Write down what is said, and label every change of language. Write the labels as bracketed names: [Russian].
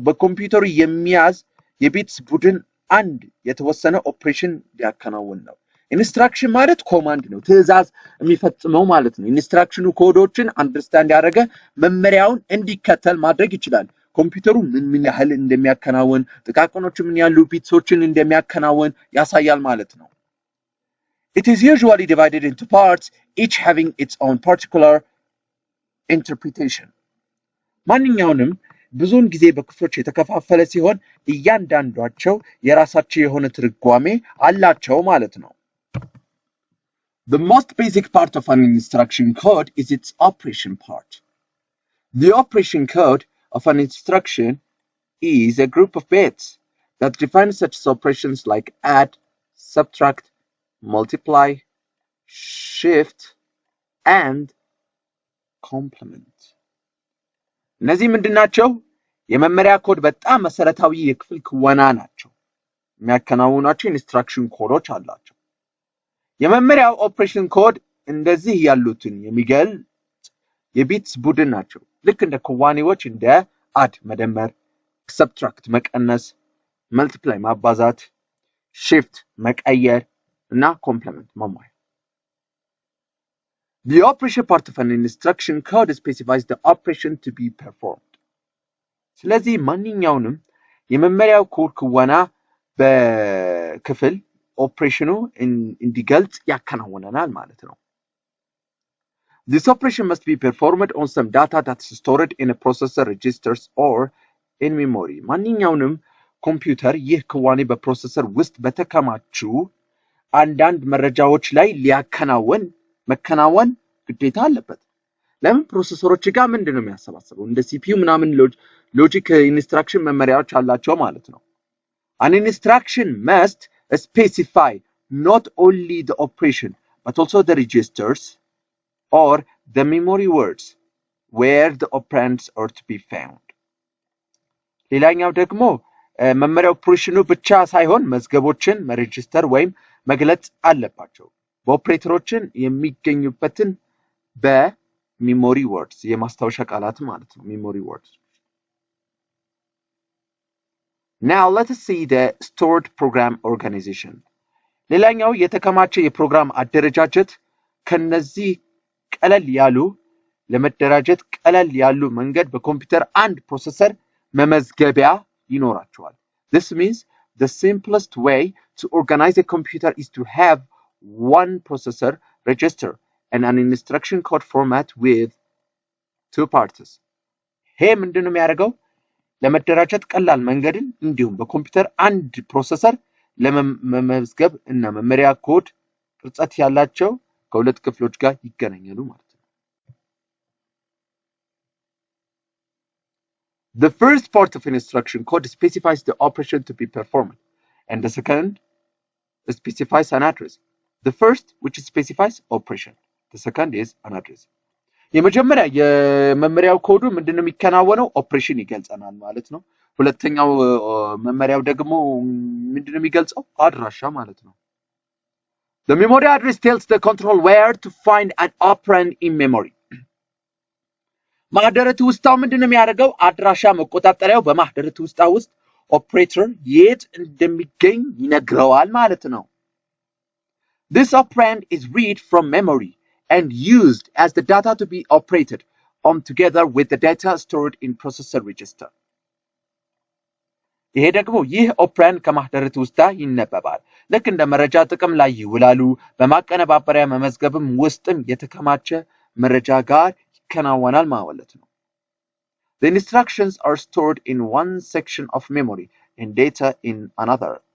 [Amharic] በኮምፒውተሩ የሚያዝ የቢትስ ቡድን አንድ የተወሰነ ኦፕሬሽን ሊያከናውን ነው። ኢንስትራክሽን ማለት ኮማንድ ነው፣ ትዕዛዝ የሚፈጽመው ማለት ነው። ኢንስትራክሽኑ ኮዶችን አንደርስታንድ ያደረገ መመሪያውን እንዲከተል ማድረግ ይችላል። ኮምፒውተሩ ምን ያህል እንደሚያከናውን፣ ጥቃቅኖቹ ምን ያሉ ቢትሶችን እንደሚያከናውን ያሳያል ማለት ነው። [English] It is usually divided into parts, each having its own particular interpretation. [Amharic] ማንኛውንም ብዙውን ጊዜ በክፍሎች የተከፋፈለ ሲሆን እያንዳንዷቸው የራሳቸው የሆነ ትርጓሜ አላቸው ማለት ነው። [English] The most basic part of an instruction code is its operation part. The operation code of an instruction is a group of bits that define such operations like add, subtract, multiply, shift, and complement. [Amharic] እነዚህ ምንድናቸው? የመመሪያ ኮድ በጣም መሰረታዊ የክፍል ክወና ናቸው። የሚያከናውናቸው ኢንስትራክሽን ኮዶች አላቸው። የመመሪያው ኦፕሬሽን ኮድ እንደዚህ ያሉትን የሚገልጽ የቢትስ ቡድን ናቸው። ልክ እንደ ክዋኔዎች እንደ አድ መደመር፣ ሰብትራክት መቀነስ፣ መልቲፕላይ ማባዛት፣ shift መቀየር እና complement መሟያ። [English] The operation part of an instruction code specifies the operation to be performed. [Amharic] ስለዚህ ማንኛውንም የመመሪያው ኮድ ክወና በክፍል ኦፕሬሽኑ እንዲገልጽ ያከናውናል ማለት ነው። [English] This operation must be performed on some data that is stored in a processor registers or in memory. [Amharic] ማንኛውንም ኮምፒውተር ይህ ክዋኔ በፕሮሰሰር ውስጥ በተከማቹ አንዳንድ መረጃዎች ላይ ሊያከናውን መከናወን ግዴታ አለበት። ለምን ፕሮሰሰሮች ጋር ምንድነው የሚያሰባስበው እንደ ሲፒዩ ምናምን ሎጂክ ኢንስትራክሽን መመሪያዎች አላቸው ማለት ነው። [English] An instruction must specify not only the operation but also the registers or the memory words where the operands are to be found. [Amharic] ሌላኛው ደግሞ መመሪያው ኦፕሬሽኑ ብቻ ሳይሆን መዝገቦችን መሬጅስተር ወይም መግለጽ አለባቸው። በኦፕሬተሮችን የሚገኙበትን በሜሞሪ ወርድስ የማስታወሻ ቃላት ማለት ነው memory words. [English] Now let us see the stored program organization. [Amharic] ሌላኛው የተከማቸ የፕሮግራም አደረጃጀት ከነዚህ ቀለል ያሉ ለመደራጀት ቀለል ያሉ መንገድ በኮምፒውተር አንድ ፕሮሰሰር መመዝገቢያ ይኖራቸዋል. [English] This means the simplest way to organize a computer is to have one processor register and an instruction code format with two parts. [Amharic] ይሄ ምንድነው የሚያደርገው ለመደራጀት ቀላል መንገድን እንዲሁም በኮምፒውተር አንድ ፕሮሰሰር ለመመዝገብ እና መመሪያ ኮድ ቅርጸት ያላቸው ከሁለት ክፍሎች ጋር ይገናኛሉ ማለት ነው። [English] The first part of an instruction code specifies the operation to be performed and the second specifies an address. The first which specifies operation, the second is an address. [Amharic] የመጀመሪያ የመመሪያው ኮዱ ምንድነው የሚከናወነው ኦፕሬሽን ይገልጸናል ማለት ነው። ሁለተኛው መመሪያው ደግሞ ምንድነው የሚገልጸው አድራሻ ማለት ነው። [English] The memory address tells the control where to find an operand in memory. [Amharic] ማህደረ ትውስታው ምንድነው የሚያደርገው አድራሻ መቆጣጠሪያው በማህደረ ትውስታ ውስጥ ኦፕሬተር የት እንደሚገኝ ይነግረዋል ማለት ነው። [English] This operand is read from memory and used as the data to be operated on together with the data stored in processor register. [Amharic] ይሄ ደግሞ ይህ ኦፕራንድ ከማህደረ ትውስታ ይነበባል። ልክ እንደ መረጃ ጥቅም ላይ ይውላሉ። በማቀነባበሪያ መመዝገብም ውስጥም የተከማቸ መረጃ ጋር ይከናወናል ማለት ነው። [English] The instructions are stored in one section of memory and data in another.